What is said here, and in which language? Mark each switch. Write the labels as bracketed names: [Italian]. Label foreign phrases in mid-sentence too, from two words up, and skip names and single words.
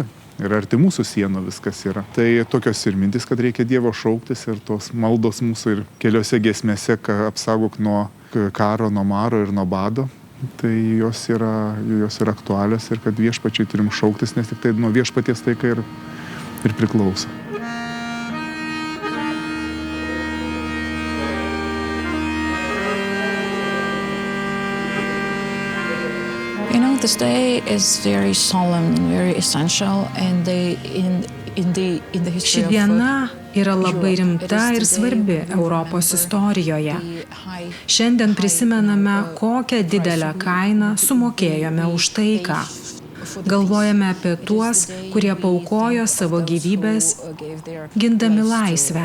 [Lithuanian] Ir arti mūsų sienų viskas yra. Tai tokios ir mintis, kad reikia Dievo šauktis ir tos maldos mūsų ir keliose giesmėse, kad apsaugok nuo karo, nuo maro ir nuo bado. Tai jos yra aktualios ir kad viešpačiai turim šauktis, nes tik tai nuo viešpaties taika ir priklauso. [English] This day is very solemn and very essential, and in the history [Lithuanian] Ši diena yra labai rimta ir svarbi Europos istorijoje. Šiandien prisimename, kokią didelę kainą sumokėjome už taiką. Galvojame apie tuos, kurie paaukojo savo gyvybės, gindami laisvę.